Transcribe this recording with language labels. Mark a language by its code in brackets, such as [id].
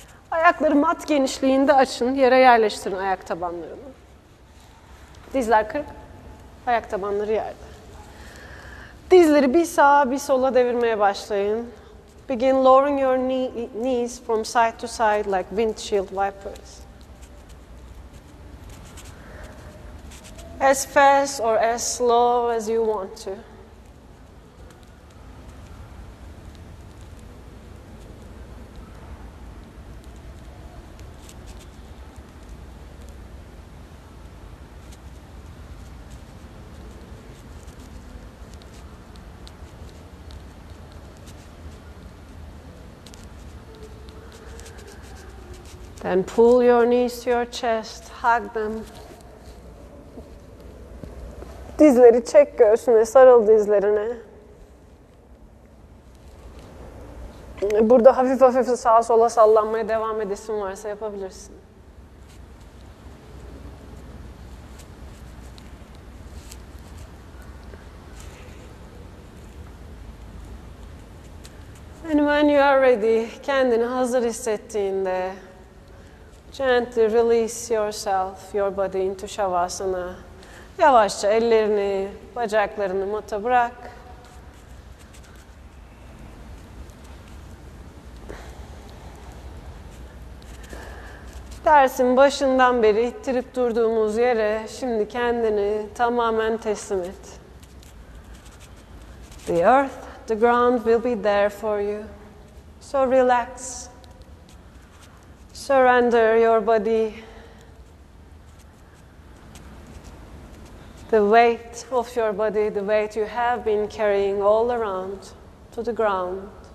[tr] Ayakları mat genişliğinde açın, yere yerleştirin ayak tabanlarını. Dizler kırık, ayak tabanları yerde. Dizleri bir sağa bir sola devirmeye başlayın. [en] Begin lowering your knees from side to side like windshield wipers. As fast or as slow as you want to. Then pull your knees to your chest, hug them. [tr] Dizleri çek göğsüne, sarıl dizlerine. Burada hafif hafif sağa sola sallanmaya devam edesin varsa yapabilirsin. [en] And when you are ready, [tr] kendini hazır hissettiğinde, [en] gently release yourself, your body into Shavasana. [tr] Yavaşça ellerini, bacaklarını mata bırak. Dersin başından beri ittirip durduğumuz yere şimdi kendini tamamen teslim et. [en] The earth, the ground will be there for you. So relax. Surrender your body. The weight of your body, the weight you have been carrying all around to the ground.